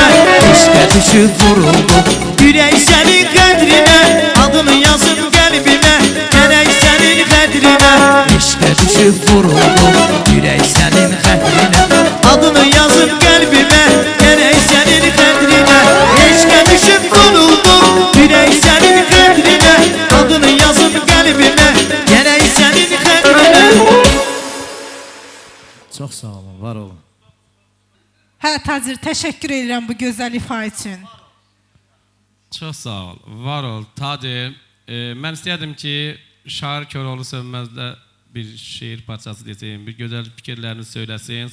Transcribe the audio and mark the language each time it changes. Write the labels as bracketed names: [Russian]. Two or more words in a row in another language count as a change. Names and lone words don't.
[Turkish] İşte düşüp vuruldum Yürek senin kadrine Adını yazıp kalbime Gerek senin kadrine İşte düşüp vuruldum Yürek senin kadrine Adını yazıp kalbime Gerek senin kadrine İşte düşüp vuruldum Yürek senin kadrine Adını yazıp kalbime Gerek senin kadrine. [Azerbaijani] Çox sağ olun, var olun. Hə Tacir, təşəkkür edirəm bu gözəl ifa üçün. Çox sağ ol, var ol. Tacir, mən istəyərdim ki, Şair Köroğlu Sönməzdə bir şeir parçası desin, bir gözəl fikirlərini söyləsin.